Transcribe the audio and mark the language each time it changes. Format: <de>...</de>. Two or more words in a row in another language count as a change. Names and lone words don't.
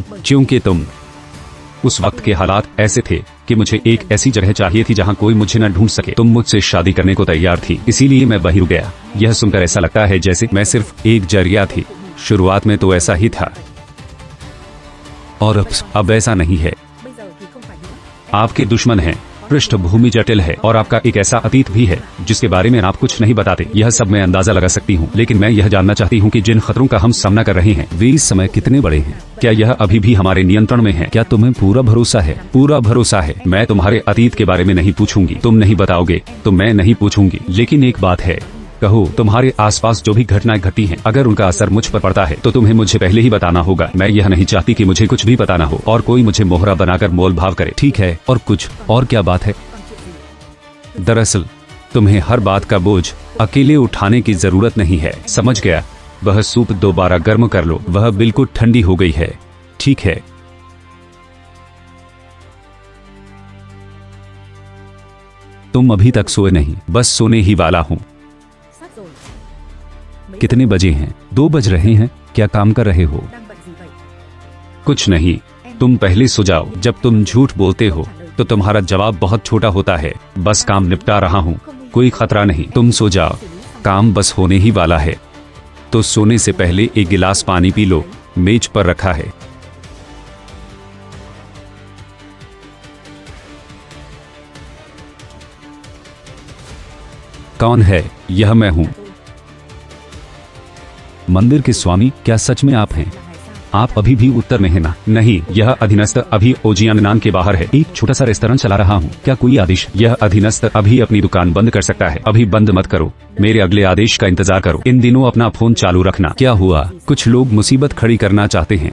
<hi>क्योंकि तुम उस वक्त के हालात ऐसे थे कि मुझे एक ऐसी जगह चाहिए थी जहाँ कोई मुझे न ढूंढ सके। तुम मुझसे शादी करने को तैयार थी, इसीलिए मैं वहीं रुक गया। यह सुनकर ऐसा लगता है जैसे मैं सिर्फ एक जरिया थी। शुरुआत में तो ऐसा ही था, और अब ऐसा नहीं है।</hi> <vi>Bây giờ thì không phải nữa.</vi> <hi>आपके दुश्मन हैं, पृष्ठभूमि जटिल है, और आपका एक ऐसा अतीत भी है जिसके बारे में आप कुछ नहीं बताते। यह सब मैं अंदाजा लगा सकती हूँ, लेकिन मैं यह जानना चाहती हूँ कि जिन खतरों का हम सामना कर रहे हैं वे इस समय कितने बड़े हैं। क्या यह अभी भी हमारे नियंत्रण में है? क्या तुम्हें पूरा भरोसा है? पूरा भरोसा है। मैं तुम्हारे अतीत के बारे में नहीं पूछूंगी, तुम नहीं बताओगे तो मैं नहीं पूछूंगी। लेकिन एक बात है, कहो, तुम्हारे आसपास जो भी घटनाएं घटी हैं, अगर उनका असर मुझ पर पड़ता है तो तुम्हें मुझे पहले ही बताना होगा। मैं यह नहीं चाहती कि मुझे कुछ भी पता ना हो और कोई मुझे मोहरा बनाकर मोल भाव करे। ठीक है, और कुछ और क्या बात है?</hi> <vi>Còn chuyện gì?</vi> <hi>दरअसल तुम्हें हर बात का बोझ अकेले उठाने की जरूरत नहीं है। समझ गया। वह सूप दोबारा गर्म कर लो, वह बिल्कुल ठंडी हो गई है। ठीक है। तुम अभी तक सोए नहीं? बस सोने ही वाला हूँ।</hi> <vi>Sắp rồi. Mấy</vi> <hi>कितने बजे हैं? 2 बज रहे हैं। क्या काम कर रहे हो?</hi> <vi>đang bận gì vậy?</vi> <hi>कुछ नहीं, तुम पहले सो जाओ। जब तुम झूठ बोलते हो तो तुम्हारा जवाब बहुत छोटा होता है। बस काम निपटा रहा हूँ, कोई खतरा नहीं, तुम सो जाओ। काम बस होने ही वाला है। तो सोने से पहले एक गिलास पानी पी लो, मेज पर रखा है। कौन है? यह मैं हूँ, मंदिर के स्वामी। क्या सच में आप हैं?</hi> <vi>Là ngày sao?</vi> <hi>आप अभी भी उत्तर में है ना? नहीं, यह अधीनस्थ अभी ओजियाननान के बाहर है। एक छोटा सा रेस्तरां चला रहा हूँ। क्या कोई आदेश? यह अधीनस्थ अभी अपनी दुकान बंद कर सकता है। अभी बंद मत करो, मेरे अगले आदेश का इंतजार करो। इन दिनों अपना फोन चालू रखना। क्या हुआ? कुछ लोग मुसीबत खड़ी करना चाहते हैं।</hi>